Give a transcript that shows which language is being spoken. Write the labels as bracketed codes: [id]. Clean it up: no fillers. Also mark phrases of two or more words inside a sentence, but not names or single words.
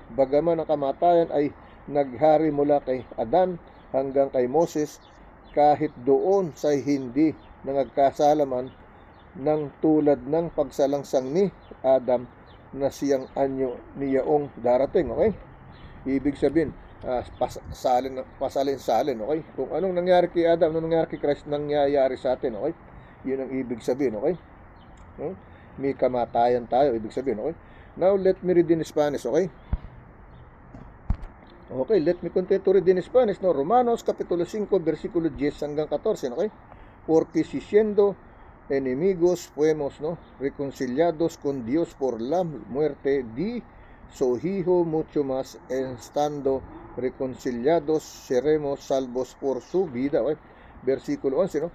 [tl] Bagaman ang kamatayan ay naghari mula kay Adan hanggang kay Moses, kahit doon sa hindi nangagkasala man, ng tulad ng pagsalangsang ni Adam na siyang anyo niyaong darating. Okay? Ibig sabihin, pasalin-salin. Okay? Kung anong nangyari kay Adam, anong nangyari kay Christ, nangyayari sa atin. Okay? Yun ang ibig sabihin. Okay? May kamatayan tayo, ibig sabihin. Okay? [en] Now, let me read in Spanish. Okay? Okay, let me continue to read in Spanish. [tl] No? Romanos, Kapitulo 5, versikulo 10 hanggang 14. Okay? [es] Porque si siendo enemigos fuimos, no, reconciliados con Dios por la muerte de su Hijo, mucho más estando reconciliados seremos salvos por su vida. Okay? Versículo 11, no?